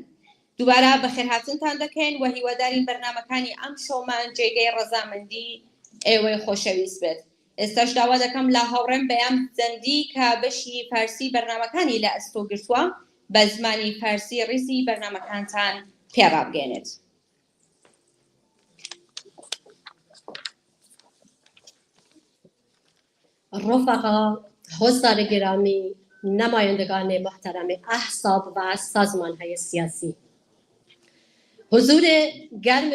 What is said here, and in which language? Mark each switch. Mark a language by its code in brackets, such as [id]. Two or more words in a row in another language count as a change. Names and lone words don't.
[ckb] دووبارە بەخێرهاتنتان دەکەین و هیوادارین بەرنامەکانی ئەم شۆمان جێگەی ڕەزامەندی ئێوەی خۆشەویست بێت. ئێستاش داوا دەکەم لە هاوڕێم بەیان زەندی کە بەشی فارسی بەرنامەکانی لە ئەستۆ گرتووە بە زمانی فارسی ڕیزی بەرنامەکانتان پێڕابگەێنێت. [fa] رفقا، حضار گرامی، نمایندگان محترم احزاب و سازمان‌های سیاسی، حضور گرم